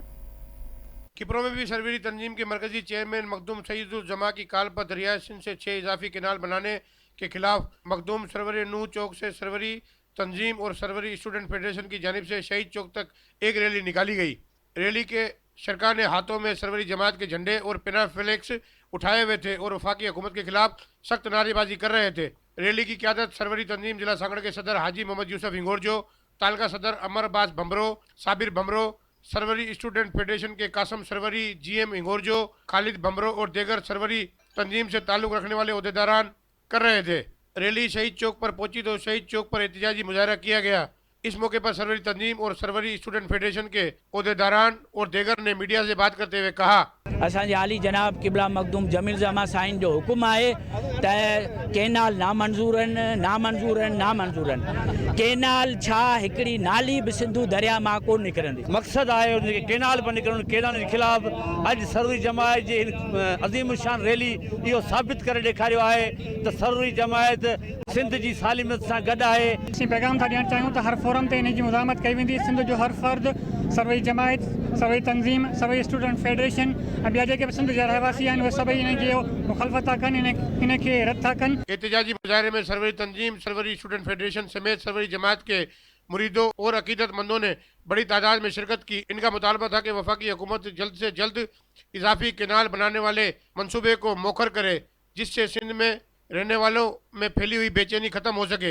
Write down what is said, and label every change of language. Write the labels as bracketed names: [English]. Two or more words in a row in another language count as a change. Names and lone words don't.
[Urdu] کپرو میں بھی سروری تنظیم کے مرکزی چیئرمین مخدوم سعیدالزماں کی کال پر دریائے سندھ سے 6 اضافی کینال بنانے کے خلاف مخدوم سروری نوح چوک سے سروری تنظیم اور سروری اسٹوڈنٹ فیڈریشن کی جانب سے شہید چوک تک ایک ریلی نکالی گئی. ریلی کے سرکار نے ہاتھوں میں سروری جماعت کے جھنڈے اور پینا فلیکس اٹھائے ہوئے تھے اور وفاقی حکومت کے خلاف سخت نعرےبازی کر رہے تھے. ریلی کی قیادت سروری تنظیم ضلع سانگھڑ کے صدر حاجی محمد یوسف انگورجو، تعلقہ صدر امر عباس بھمرو، صابر بھمرو, سروری اسٹوڈنٹ فیڈریشن کے قاسم سروری، GM انگورجو، خالد بھمرو اور دیگر سروری تنظیم سے تعلق رکھنے والے عہدیداران کر رہے تھے. ریلی شہید چوک پر پہنچی تو شہید چوک پر احتجاجی مظاہرہ کیا گیا. اس موقع پر سروری تنظیم اور سروری اسٹوڈنٹ فیڈریشن کے عہدیداران اور دیگر نے میڈیا سے بات کرتے ہوئے کہا, [Sindhi] असांजे आली जनाब किबला मखदूम जमील ज़मा साईं जो हुकुम है त केनाल नामंजूर आहिनि। केनाल छा हिकिड़ी नाली बि सिंधु दरिया मां कोन निकिरंदी। मक़सद आहे उनखे केनाल पर निकिरणु। केनाल के खिलाफ़ अॼु सरवरी जमायत जी अज़ीम शान रैली इहो साबित करे ॾेखारियो आहे त सरवरी जमायत सिंध जी सालिमत सां गॾु आहे। असीं पैगाम था ॾियणु चाहियूं त हर फोरम ते इन जी मुज़ाहमत कई वेंदी। सिंध जो हर फ़र्द, सरवरी जमायत, सरवरी तंज़ीम, सरवरी स्टूडेंट फेडरेशन ऐं ॿिया जेके सिंध जा रहवासी आहिनि उहे सभई इन जो मुखालफ़त था कनि, इन खे रद्द था कनि। [Urdu] احتجاجی مظاہرے میں سروری تنظیم، سروری اسٹوڈنٹ فیڈریشن سمیت سروری جماعت کے مریدوں اور عقیدتمندوں نے بڑی تعداد میں شرکت کی. انکا مطالبہ تھا کہ وفاقی حکومت جلد سے جلد اضافی کینال بنانے والے منصوبے کو موخر کرے، جسسے سندھ میں رہنے والوں میں پھیلی ہوئی بےچینی ختم ہو سکے.